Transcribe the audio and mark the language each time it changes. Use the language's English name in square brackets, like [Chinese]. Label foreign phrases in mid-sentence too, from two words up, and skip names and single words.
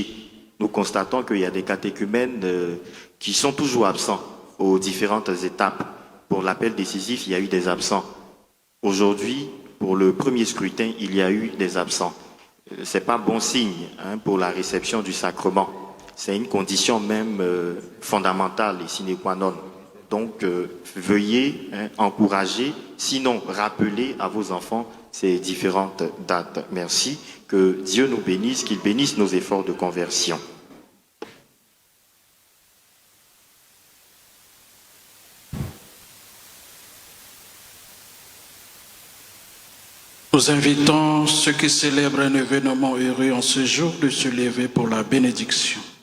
[French] Nous constatons qu'il y a des catéchumènes qui sont toujours absents aux différentes étapes. Pour l'appel décisif, il y a eu des absents. Aujourd'hui, pour le premier scrutin, il y a eu des absents. Ce n'est pas bon signe pour la réception du sacrement. C'est une condition même fondamentale et [Latin] sine qua non. [French] Donc, veuillez encourager, sinon rappeler à vos enfants ces différentes dates. Merci. Que Dieu nous bénisse, qu'il bénisse nos efforts de conversion. Nous invitons ceux qui célèbrent un événement heureux en ce jour de se lever pour la bénédiction.